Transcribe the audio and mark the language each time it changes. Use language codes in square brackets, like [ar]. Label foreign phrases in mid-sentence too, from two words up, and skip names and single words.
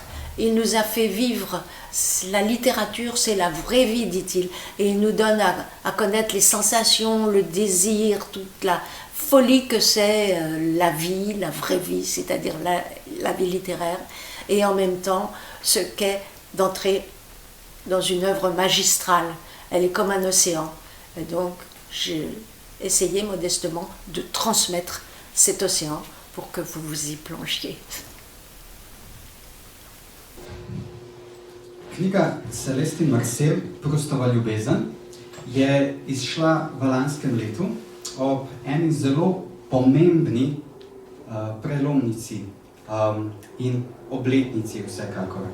[fr] Il nous a fait vivre, la littérature c'est la vraie vie, dit-il, et il nous donne à connaître les sensations, le désir, toute la folie que c'est la vie, la vraie vie, c'est-à-dire la vie littéraire, et en même temps ce qu'est d'entrer dans une œuvre magistrale. Elle est comme un océan, et donc j'ai essayé modestement de transmettre cet océan pour que vous vous y plongiez. [sl] Knjiga Celeste in Marcel, Proustova ljubezen, je izšla v lanskem letu ob eni zelo pomembni prelomnici in obletnici vsekakor.